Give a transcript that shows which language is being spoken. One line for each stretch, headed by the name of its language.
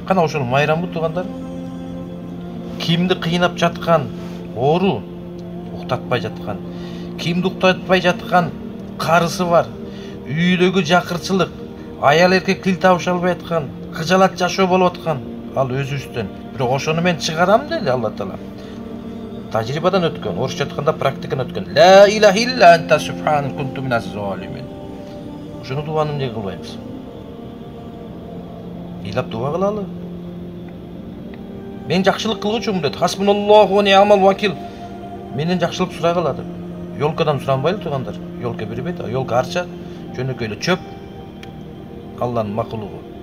Kyrgyz: Кана ошону майрамбы туугандар? Кимди кыйнап жаткан оору уктатпай жаткан, кимди уктатпай жаткан карысы бар, үйдөгү жакырчылык, аял эркек тил табыша албай аткан, кыжалат жашоо болуп аткан, ал өзүбүздөн. Бирок ошону мен чыгарам деди Алла Таала. Тажрибадан өткөн, орусча айтканда практикадан өткөн.
Arabic: Ла илаха илля анта субханак кунту миназ залимин.
Kyrgyz: Ошону дубаны эмне кылбайбыз? Ыйлап дуба кылалы. Мен жакшылык кылгучумун деди.
Arabic: Хасбуналлаху ва ни'мал вакил.
Kyrgyz: Менен жакшылык сурагыла деп. Ёлкадан суранбайлы туугандар. Ёлка бербейт, ёлка арча, жөнөкөй эле чөп. Алланын макулугу.